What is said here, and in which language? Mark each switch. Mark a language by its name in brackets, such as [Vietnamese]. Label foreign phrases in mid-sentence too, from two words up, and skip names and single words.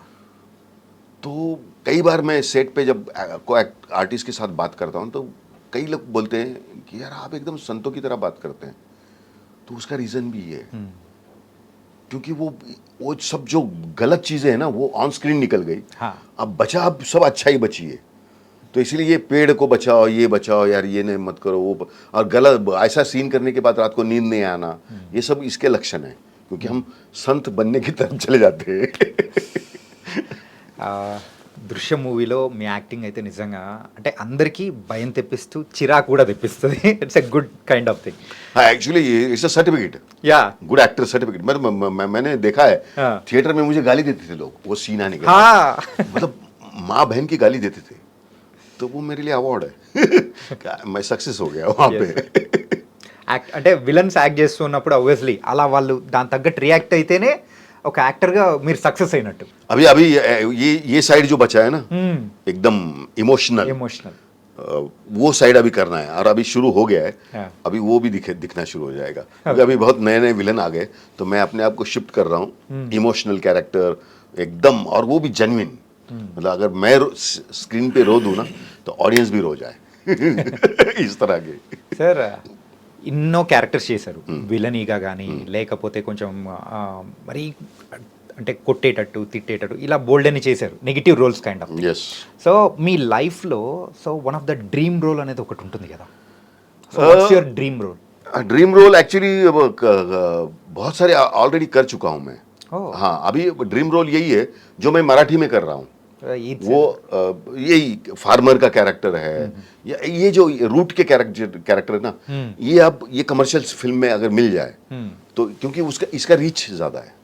[Hindi] तो कई बार मैं सेट पे जब कोई आर्टिस्ट के साथ बात करता हूँ तो कई लोग बोलते हैं कि यार आप एकदम संतों की तरह बात करते हैं, तो उसका रीजन भी है क्योंकि वो सब जो गलत चीजें हैं ना वो [English] on screen [Hindi] निकल गई। हाँ। अब बचा, अब सब अच्छा ही बची है, तो इसलिए ये पेड़ को बचाओ, ये बचाओ यार, ये नहीं मत करो वो, और गलत ऐसा सीन करने के बाद रात को नींद नहीं आना, ये सब इसके लक्षण है, क्योंकि हम संत बनने की तरफ चले जाते हैं [Telugu] దృశ్యం మూవీలో మీ యాక్టింగ్ అయితే నిజంగా అంటే అందరికీ భయం తెప్పిస్తూ చిరాకు కూడా తెప్పిస్తుంది. [English] it's a good kind of thing. actually it's a certificate, या good actor certificate. [Hindi] मैंने देखा है थिएटर में मुझे गाली देते थे लोग, वो सीन आने के बाद। हाँ मतलब माँ बहन की गाली देते थे, तो वो मेरे लिए अवार्ड है मैं सक्सेस हो गया वहाँ पे। [Telugu] యాక్ట్ అంటే [English] villains act [Telugu] చేస్తున్నప్పుడు obviously అలా వాళ్ళు దాని తగ్గట్టు రియాక్ట్ అయితేనే ఒక యాక్టర్గా మీరు సక్సెస్ అయినట్టు. [Hindi] अभी ये साइड जो बचा है ना एकदम इमोशनल, वो साइड अभी करना है, और अभी शुरू हो गया है। अभी वो भी दिखना शुरू हो जाएगा, क्योंकि अभी बहुत नए नए विलन आ गए, तो मैं अपने आप को शिफ्ट कर रहा हूँ [English] emotional character [Hindi] एकदम, और वो भी जेन्युइन। मतलब अगर मैं स्क्रीन पे रो दूं ना तो ऑडियंस भी रो जाए इस तरह के। [Telugu] సార్ ఎన్నో క్యారెక్టర్స్ చేశారు, విలనీగా కానీ లేకపోతే కొంచెం మరీ అంటే కొట్టేటట్టు తిట్టేటట్టు ఇలా బోల్డ్ అని చేశారు, [English] negative roles kind of. [Telugu] यस। సో మీ లైఫ్లో [English] so one of the dream role [Telugu] అనేది ఒకటి ఉంటుంది కదా, [English] so what's your dream role? dream role actually [Hindi] बहुत सारे ऑलरेडी कर चुका हूँ मैं। हाँ, अभी [English] dream role [Hindi] यही है जो मैं मराठी में कर रहा हूँ, वो यही फार्मर का कैरेक्टर है, ये जो रूट के कैरेक्टर है ना, ये अब ये [English] commercial film [Hindi] में अगर मिल जाए तो, क्योंकि इसका रीच ज्यादा है।